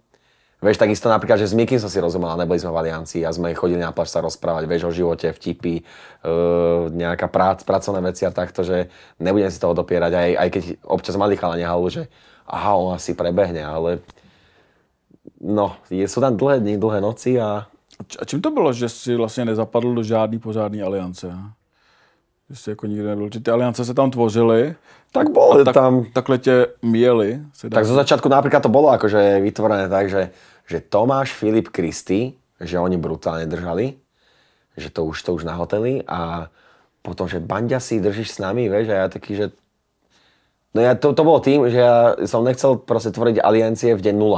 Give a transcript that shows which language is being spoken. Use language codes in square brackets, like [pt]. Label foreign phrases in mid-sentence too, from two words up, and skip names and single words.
[sk] Vieš, takisto napríklad, že s Mikým som si rozumel, neboli sme v aliancii a sme chodili na pláž sa rozprávať, vieš, o živote, vtipy, nejaká pracovné veci a takto, že nebudem si toho dopierať, aj keď občas mali chalani halu, že aha, on asi prebehne, ale no, sú tam dlhé dny, dlhé noci a... [cs] A čím to bylo, že si vlastně nezapadl do žádný pořádný aliance? Že jsi jako nikdy nebyl, že ty aliance se tam tvořily, [sk] tak boli tam... [cs] Takhle tě mieli. [sk] Tak zo začiatku napríklad to bolo akože vytvorené tak, že Tomáš, Filip, Kristy, že oni brutálne držali, že to už nahoteli a potom, že Banďa si držíš s nami, vieš, a ja taký, že... No ja, to bolo tým, že ja som nechcel proste tvoriť aliancie v deň 0.